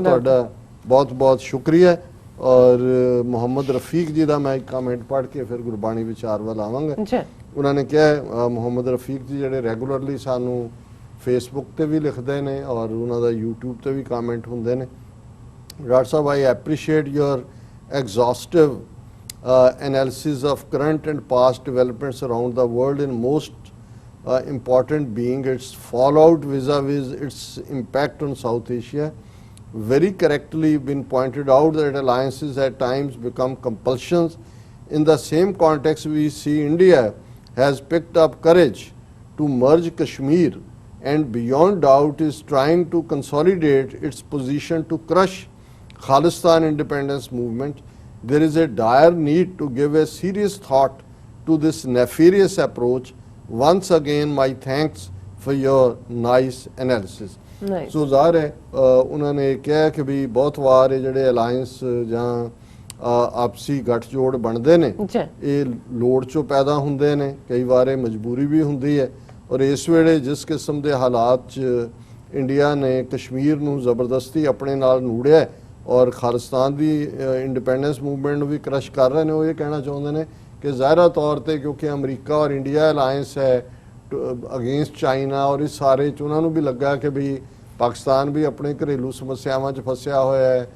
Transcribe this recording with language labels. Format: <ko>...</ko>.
<pa>ਔਰ ਤੁਹਾਡਾ ਬਹੁਤ ਬਹੁਤ ਸ਼ੁਕਰੀਆ। ਔਰ ਮੁਹੰਮਦ ਰਫੀਕ ਜੀ ਦਾ ਮੈਂ ਇੱਕ ਕਮੈਂਟ ਪੜ੍ਹ ਕੇ ਫਿਰ ਗੁਰਬਾਣੀ ਵਿਚਾਰ ਵੱਲ ਆਵਾਂਗਾ। ਉਹਨਾਂ ਨੇ ਕਿਹਾ, ਮੁਹੰਮਦ ਰਫੀਕ ਜੀ ਜਿਹੜੇ ਰੈਗੂਲਰਲੀ ਸਾਨੂੰ ਫੇਸਬੁੱਕ ਤੇ ਵੀ ਲਿਖਦੇ ਨੇ ਔਰ ਉਹਨਾਂ ਦਾ YouTube ਤੇ ਵੀ ਕਮੈਂਟ ਹੁੰਦੇ ਨੇ।</pa> <en>Doctor sahib, I appreciate your exhaustive analysis of current and past developments around the world, in most important being its fallout vis-a-vis its impact on South Asia. Very correctly been pointed out that alliances at times become compulsions. In the same context, we see India has picked up courage to merge Kashmir and beyond doubt is trying to consolidate its position to crush Khalistan independence movement. There is a dire need to give a serious thought to this nefarious approach. Once again, my thanks for your nice analysis.</en> <pa>ਨਹੀਂ ਸੋ ਜ਼ਾਹਰ ਹੈ ਉਹਨਾਂ ਨੇ ਕਿਹਾ ਕਿ ਵੀ ਬਹੁਤ ਵਾਰ ਇਹ ਜਿਹੜੇ ਅਲਾਈਅੰਸ ਜਾਂ ਆਪਸੀ ਗੱਠਜੋੜ ਬਣਦੇ ਨੇ ਜੀ ਇਹ ਲੋੜ ਚੋਂ ਪੈਦਾ ਹੁੰਦੇ ਨੇ, ਕਈ ਵਾਰ ਇਹ ਮਜਬੂਰੀ ਵੀ ਹੁੰਦੀ ਹੈ। ਔਰ ਇਸ ਵੇਲੇ ਜਿਸ ਕਿਸਮ ਦੇ ਹਾਲਾਤ 'ਚ ਇੰਡੀਆ ਨੇ ਕਸ਼ਮੀਰ ਨੂੰ ਜ਼ਬਰਦਸਤੀ ਆਪਣੇ ਨਾਲ ਨੂੜਿਆ ਹੈ ਔਰ ਖਾਲਿਸਤਾਨ ਦੀ ਇੰਡੀਪੈਂਡੈਂਸ ਮੂਵਮੈਂਟ ਨੂੰ ਵੀ ਕ੍ਰਸ਼ ਕਰ ਰਹੇ ਨੇ, ਉਹ ਇਹ ਕਹਿਣਾ ਚਾਹੁੰਦੇ ਨੇ ਕਿ ਜ਼ਾਹਿਰਾ ਤੌਰ ਤੇ ਕਿਉਂਕਿ ਅਮਰੀਕਾ ਔਰ ਇੰਡੀਆ ਅਲਾਇੰਸ ਹੈ ਅਗੇਂਸਟ ਚਾਈਨਾ, ਔਰ ਇਸ ਸਾਰੇ 'ਚ ਉਹਨਾਂ ਨੂੰ ਵੀ ਲੱਗਾ ਕਿ ਵੀ ਪਾਕਿਸਤਾਨ ਵੀ ਆਪਣੇ ਘਰੇਲੂ ਸਮੱਸਿਆਵਾਂ 'ਚ ਫਸਿਆ ਹੋਇਆ ਹੈ,</pa>